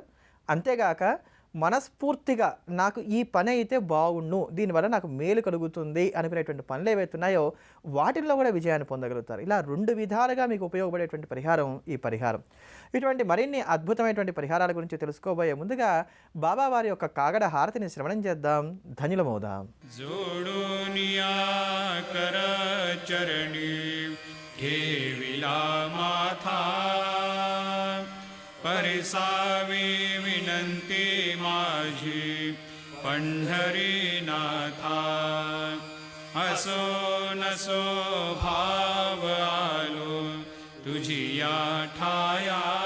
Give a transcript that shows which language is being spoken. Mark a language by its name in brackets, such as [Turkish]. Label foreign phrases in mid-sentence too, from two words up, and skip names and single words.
[Telugu] అంతేగాక మనస్ఫూర్తిగా నాకు ఈ పని అయితే బాగుండు, దీనివల్ల నాకు మేలు కలుగుతుంది అనుకునేటువంటి పనులు ఏవైతున్నాయో వాటిల్లో కూడా విజయాన్ని పొందగలుగుతారు. ఇలా 2 విధాలుగా మీకు ఉపయోగపడేటువంటి పరిహారం ఈ పరిహారం. ఇటువంటి మరిన్ని అద్భుతమైనటువంటి పరిహారాల గురించి తెలుసుకోబోయే ముందుగా బాబావారి యొక్క కాగడ హారతిని శ్రవణం చేద్దాం, ధన్యులమవుదాం. [Marathi] जोडोनिया कर चरणी ठेविला माथा परिसावी विनंती माझी पंढरीनाथा असो नसो भाव आलो तुझी या ठाया